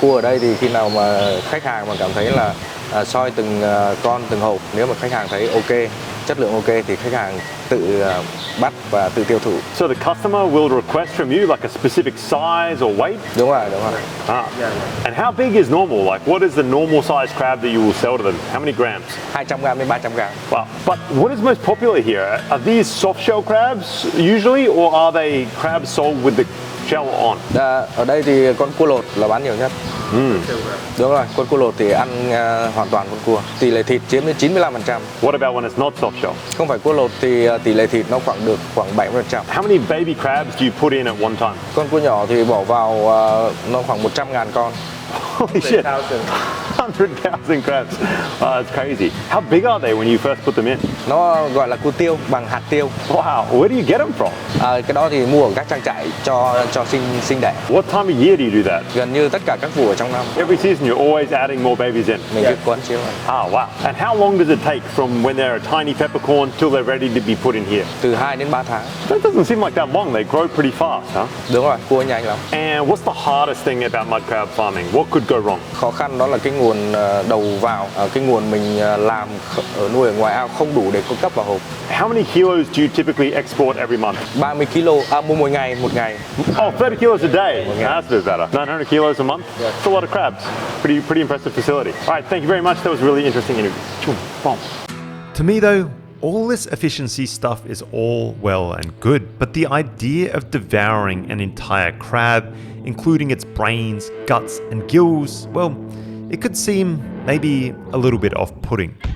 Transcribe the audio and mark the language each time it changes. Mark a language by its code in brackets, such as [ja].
[vi] Cua ở đây thì khi nào mà khách hàng mà cảm thấy là soi từng con từng hộp, nếu mà khách hàng thấy ok, chất lượng ok thì khách hàng tự bắt và tự tiêu thụ. [en] So the customer will request from you like a specific size or weight? [vi] Đúng rồi, đúng rồi. [en] And how big is normal? Like what is the normal size crab that you will sell to them? How many grams? [vi] 200 gram đến 300 gram. [en] Wow. But what is most popular here? Are these soft shell crabs usually, or are they crabs sold with the shell on? [vi] Ở đây thì con cua lột là bán nhiều nhất. Đúng rồi, con cua lột thì ăn hoàn toàn con cua. Tỷ lệ thịt chiếm đến 95%. [en] What about when it's not soft shell? [vi] Không phải cua lột thì tỷ lệ thịt nó được khoảng 70%. [en] How many baby crabs do you put in at one time? [vi] Con cua nhỏ thì bỏ vào nó khoảng 100.000 con. [en] Holy shit! 100,000 crabs. That's crazy. How big are they when you first put them in? [vi] Nó gọi là cua tiêu, bằng hạt tiêu. [en] Wow, where do you get them from? [vi] Cái đó thì mua ở các trang trại cho sinh đẻ. [en] What time of year do you do that? [vi] Gần như tất cả các vụ ở trong năm. [en] Every season you're always adding more babies in. [vi] Mình cứ quấn chiếu. [en] Wow. And how long does it take from when they're a tiny peppercorn till they're ready to be put in here? [vi] Từ 2 đến 3 tháng. [en] That doesn't seem like that long. They grow pretty fast, huh? [vi] Đúng rồi, cua nhanh lắm. [en] And what's the hardest thing about mudcrab farming? What could go wrong? [vi] Khó khăn đó là cái nguồn đầu vào, cái nguồn mình làm nuôi ở ngoài ao không đủ để cung cấp vào hộp. [en] How many kilos do you typically export every month? [vi] 30 kg mua mỗi ngày, một ngày. [en] Oh, 30 kilos a day. That's a bit better. 900 kilos a month. Yeah. That's a lot of crabs. Pretty impressive facility. All right, thank you very much. That was a really interesting interview. To me though, all this efficiency stuff is all well and good, but the idea of devouring an entire crab, including its brains, guts and gills, well, it could seem maybe a little bit off-putting.